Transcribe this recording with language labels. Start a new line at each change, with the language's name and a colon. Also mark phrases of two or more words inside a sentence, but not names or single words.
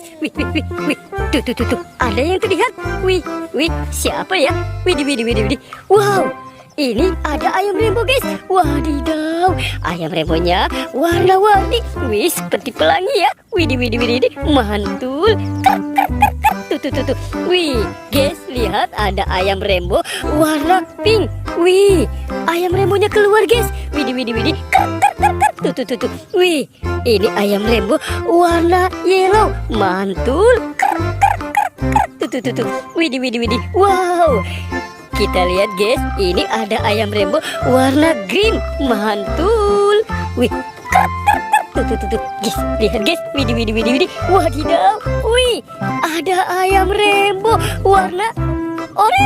Indonesian: Wih, wih, wih, wih. Tuh, tuh, tuh, tuh. Ada yang terlihat. Wih, wih, siapa ya? Wih, wih, wih, wih. Wow, ini ada ayam rembo guys. Wadidaw, ayam rembonya warna-warni. Wih, seperti pelangi ya. Widih, widih, widih, mantul. Kar, kar, kar, kar. Tuh, tuh, tuh, tuh. Wih, guys, lihat ada ayam rembo warna pink. Wih, ayam rembonya keluar guys. Widih, widih, widih. Kar, kar, kar, kar. Tuh, tuh, tuh, tuh. Wih, ini ayam rembo warna yellow. Mantul. Kar, kar, kar, kar. Tuh, tuh, tuh, tuh. Widih, widih, widih. Wow. Kita lihat guys, ini ada ayam rembo warna green. Mantul. Wih, kar, kar, kar. Tuh, tuh, tuh, tuh. Guys, lihat guys. Widih, widih, widih, widih. Wadidaw. Wih, ada ayam rembo warna oranye.